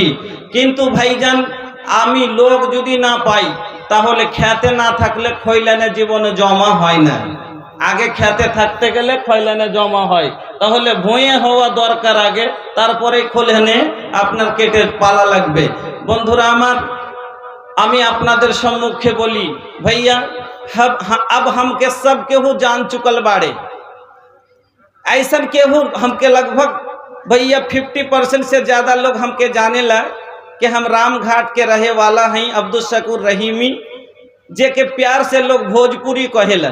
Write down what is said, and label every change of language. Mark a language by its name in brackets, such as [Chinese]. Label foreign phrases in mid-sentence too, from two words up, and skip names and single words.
[Bangla] কিন্তু ভাইজান, আমি লোক যদি না পাই তাহলে খেতে না থাকলে খৈলানে জীবনে জমা হয় না। আগে খেতে থাকতে গেলে খৈলানে জমা হয়, তাহলে ভুঁয়ে হওয়া দরকার আগে, তারপরে খৈলানে আপনার কেটে পালা লাগবে। বন্ধুরা আমার, আমি আপনাদের সম্মুখে বলি, [Bhojpuri] भैया अब हमके सब केहू जान चुकल बाड़े, ऐसा केहू हमके लगभग भैया 50% से ज़्यादा लोग हमके जाने ला कि हम राम घाट के रहे वाला हैं, अब्दुल शकूर रहीमी, जे के प्यार से लोग भोजपुरी कहेलन।